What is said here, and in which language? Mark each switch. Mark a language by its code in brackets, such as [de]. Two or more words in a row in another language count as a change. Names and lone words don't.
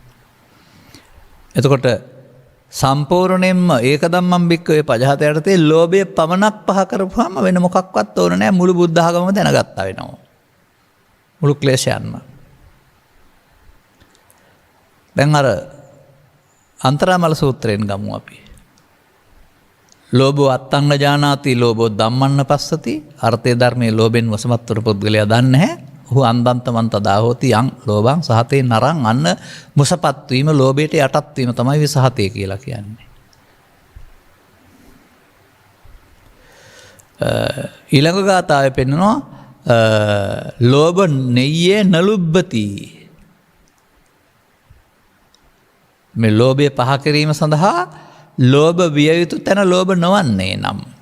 [si] එතකොට සම්පූර්ණයෙන්ම ඒක [pi] ධම්මං භික්ඛවේ පජහත [si] යටතේ ලෝභය පමණක් පහ කරපුවාම වෙන මොකක්වත් ඕන නැහැ. මුළු බුද්ධ ආගමම දැනගත්තා වෙනවා. මුළු ක්ලේශයන්ම. දැන් අර අන්තරාමල සූත්‍රයෙන් ගමු අපි. [pi] ලෝභෝ අත්තං ජානාති ලෝභෝ ධම්මන්න පස්සති. [si] අර්ථය ධර්මයේ ලෝභෙන් වසමත් වූ පුද්ගලයා දන්නේ නැහැ. [pi] ඔහු අන්දන්තමන් තදා හෝති යං ලෝභං සහතේ නරං. [si] අන්න මුසපත් වීම, ලෝභයට යටත් වීම තමයි විසහතේ කියලා කියන්නේ. ඊළඟ ගාථාවේ පෙන්නනවා [pi] ලෝභ නෙය්යේ නලුබ්බති. [si] මේ ලෝභය පහ කිරීම සඳහා ලෝභ විය යුතු තැන ලෝභ නොවන්නේ නම්.